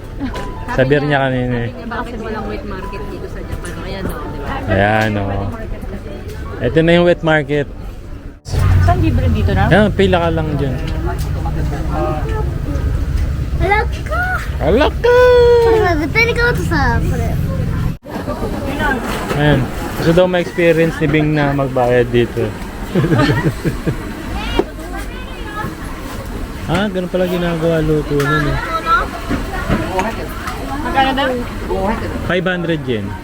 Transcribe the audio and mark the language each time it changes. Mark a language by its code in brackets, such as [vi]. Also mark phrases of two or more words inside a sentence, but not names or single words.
[tl] Sa beer niya kanina eh. Bakit walang [en] wet market [tl] dito sa Japan? Ayan, no? Di ba? Ayan o. Ito na yung [en] wet market. [tl] Saan libre dito na? Ayan, pila ka lang dyan. Alaka! Alaka! [ja] これは絶対に買おうとさ、これ。 [tl] Ayan. Gusto daw ma-experience ni Bing na magbayad dito. Ah, ganun pala ginagawa luto nun eh. Magkano daw? 500 yen.